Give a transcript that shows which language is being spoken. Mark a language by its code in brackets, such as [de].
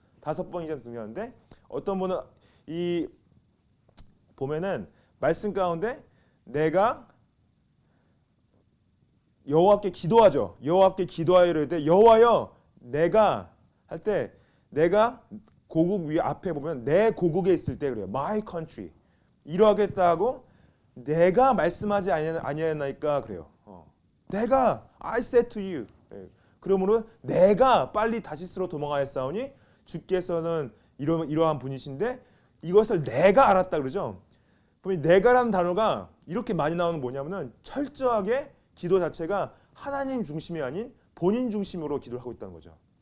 [ko] 5번 이상 등장하는데, 어떤 분은 이 보면은 말씀 가운데 내가 여호와께 기도하죠. 여호와께 기도하여 이르되 여호와여 내가 할 때 내가 고국 위 앞에 보면 내 고국에 있을 때 그래요. [en] My country [ko] 이러하겠다 하고 내가 말씀하지 아니하나이까 그래요. 내가 [en] I said to you. [ko] 예. 그러므로 내가 빨리 다시스로 도망하였사오니 주께서는 이러한 분이신데 이것을 내가 알았다 그러죠. 보면 내가라는 단어가 이렇게 많이 나오는 뭐냐면은 철저하게 기도 자체가 하나님 중심이 아닌 본인 중심으로 기도를 하고 있다는 거죠.